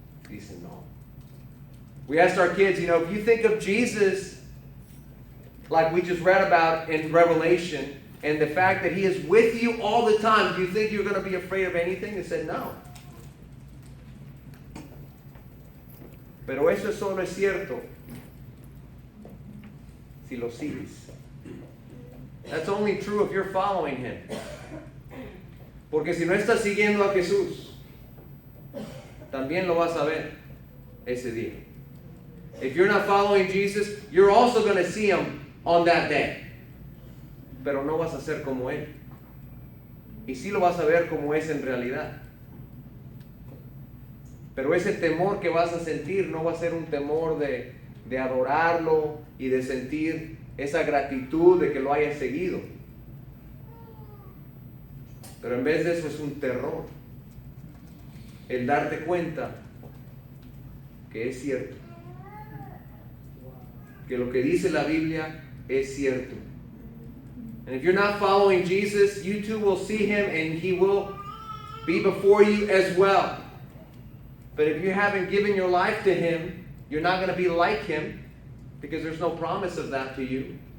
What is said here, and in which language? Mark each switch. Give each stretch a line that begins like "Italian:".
Spanish: Dicen, no.
English: We asked our kids, if you think of Jesus like we just read about in Revelation, and the fact that He is with you all the time, do you think you're going to be afraid of anything? They said, no.
Spanish: Pero eso solo es cierto si lo sigues.
English: That's only true if you're following Him.
Spanish: Porque si no estás siguiendo a Jesús, también lo vas a ver ese día.
English: If you're not following Jesus, you're also going to see Him on that day.
Spanish: Pero no vas a ser como Él. Y sí lo vas a ver como es en realidad. Pero ese temor que vas a sentir no va a ser un temor de adorarlo y de sentir esa gratitud de que lo hayas seguido. Pero en vez de eso es un terror. El darte cuenta que es cierto. Que lo que dice la Biblia es cierto.
English: And if you're not following Jesus, you too will see Him and He will be before you as well. But if you haven't given your life to Him, you're not going to be like Him because there's no promise of that to you.